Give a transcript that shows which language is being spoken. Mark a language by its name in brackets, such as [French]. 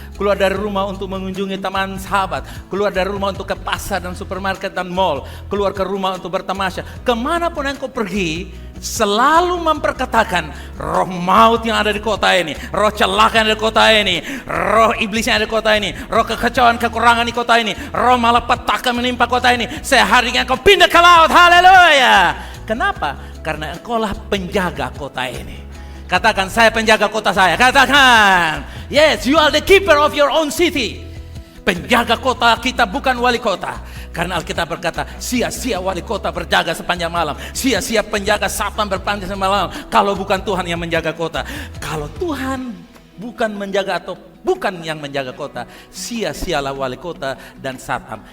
[Indonesian] keluar dari rumah untuk mengunjungi teman sahabat, keluar dari rumah untuk ke pasar dan supermarket dan mall, keluar ke rumah untuk bertamasya, kemanapun engkau pergi, selalu memperkatakan roh maut yang ada di kota ini, roh celaka yang ada di kota ini, roh iblis yang ada di kota ini, roh kekacauan, kekurangan di kota ini, roh malapetaka menimpa kota ini, seharinya engkau pindah ke laut. Haleluya. Kenapa? Karena engkaulah penjaga kota ini. Katakan, saya penjaga kota saya. Katakan, [English] yes, you are the keeper of your own city. [Indonesian] Penjaga kota kita bukan wali kota. Karena Alkitab berkata, sia-sia wali kota berjaga sepanjang malam. Sia-sia penjaga satpam berpanjang malam. Kalau bukan Tuhan yang menjaga kota. Kalau Tuhan bukan menjaga atau bukan yang menjaga kota, sia-sialah wali kota dan satpam.